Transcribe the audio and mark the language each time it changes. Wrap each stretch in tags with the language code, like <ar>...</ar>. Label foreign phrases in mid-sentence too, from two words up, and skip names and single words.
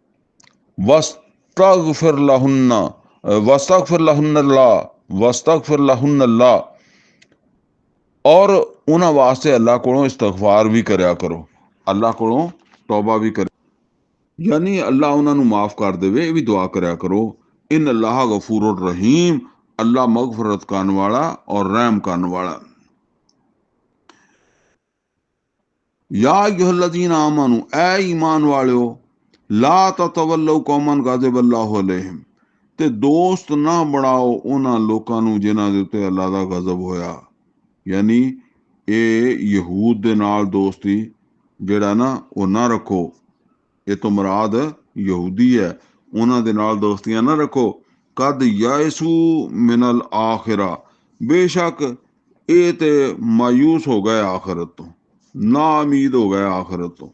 <ar>واستغفر لهن، واستغفر لهن الله، واستغفر لهن الله,</ar> <pa>ਔਰ ਉਹਨਾਂ ਵਾਸਤੇ ਅੱਲਾਹ ਕੋਲੋਂ ਇਸਤਗਫਾਰ ਵੀ ਕਰਿਆ ਕਰੋ, ਅੱਲਾਹ ਕੋਲੋਂ ਤੌਬਾ ਵੀ ਕਰੇ, ਯਾਨੀ ਅੱਲਾਹ ਉਹਨਾਂ ਨੂੰ ਮਾਫ ਕਰ ਦੇਵੇ, ਇਹ ਵੀ ਦੁਆ ਕਰਿਆ ਕਰੋ।</pa> <ar>إن الله غفور رحيم,</ar> <pa>ਅੱਲਾਹ ਮਗਫਰਤ ਕਰਨ ਵਾਲਾ ਔਰ ਰਹਿਮ ਕਰਨ ਵਾਲਾ।</pa> <ar>يا أيها الذين آمنوا,</ar> <pa>ਐ ਈਮਾਨ ਵਾਲਿਓ,</pa> <ar>لا تتولوا قوما غضب الله عليهم,</ar> <pa>ਤੇ ਦੋਸਤ ਨਾ ਬਣਾਓ ਉਨ੍ਹਾਂ ਲੋਕਾਂ ਨੂੰ ਜਿਨ੍ਹਾਂ ਦੇ ਉੱਤੇ ਅੱਲਾਹ ਦਾ ਗਜ਼ਬ ਹੋਇਆ। ਯਾਨੀ ਯੇ ਯਹੂਦ ਦੇ ਨਾਲ ਦੋਸਤੀ ਜਿਹੜਾ ਨਾ ਉਹ ਨਾ ਰੱਖੋ, ਇਹ ਤੋਂ ਮੁਰਾਦ ਯਹੂਦੀ ਹੈ, ਉਹਨਾਂ ਦੇ ਨਾਲ ਦੋਸਤੀਆਂ ਨਾ ਰੱਖੋ।</pa> <ar>قد يئسوا من الآخرة,</ar> <pa>ਬੇਸ਼ੱਕ ਇਹ ਤੇ ਮਾਯੂਸ ਹੋ ਗਏ ਆਖਰਤ ਤੋਂ, ਨਾ ਉਮੀਦ ਹੋ ਗਏ ਆਖਰਤ ਤੋਂ।</pa>